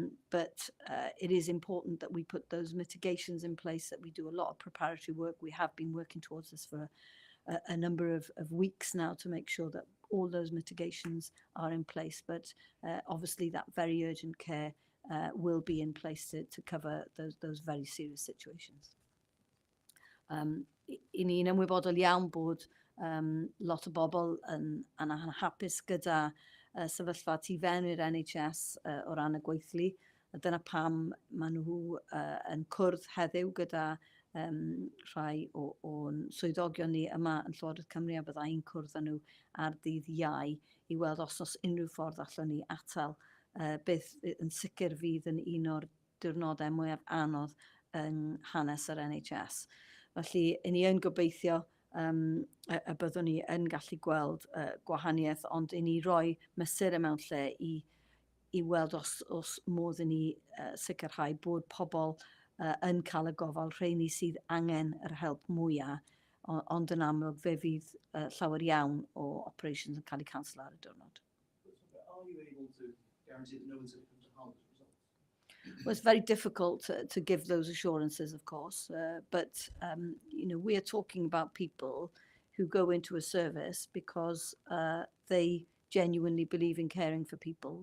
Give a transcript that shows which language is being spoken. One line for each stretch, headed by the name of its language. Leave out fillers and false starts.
English: But it is important that we put those mitigations in place, that we do a lot of preparatory work. We have been working towards this for a number of weeks now to make sure that all those mitigations are in place. But obviously that very urgent care will be in place to cover those very serious situations.
Welsh: I ni'n ymwybodol iawn bod lot o bobl yn anhapus gyda sefyllfa tu fewn i'r NHS o ran y gweithlu. Dyna pam maen nhw yn cwrdd heddiw gyda rhai o'n swyddogion ni yma yn Llywodraeth Cymru, a bydda i'n cwrdd â nhw ar ddydd Iau i weld os unrhyw ffordd allwn ni atal beth yn sicr fydd yn un o'r diwrnodau mwyaf anodd yng hanes yr NHS. Felly, i ni yn gobeithio y byddwn ni yn gallu gweld gwahaniaeth, ond i ni roi mesur mewn lle i weld os modd i ni sicrhau bod pobl yn cael y gofal, rheini sydd angen yr help mwyaf, ond yn amlwg fe fydd llawer iawn o operations yn cael eu cancel ar y diwrnod.
English: Are you able to guarantee that no one's going to come to harm as a result? Well, it's very difficult to give those assurances, of course, but you know, we are talking about people who go into a service because they genuinely believe in caring for people.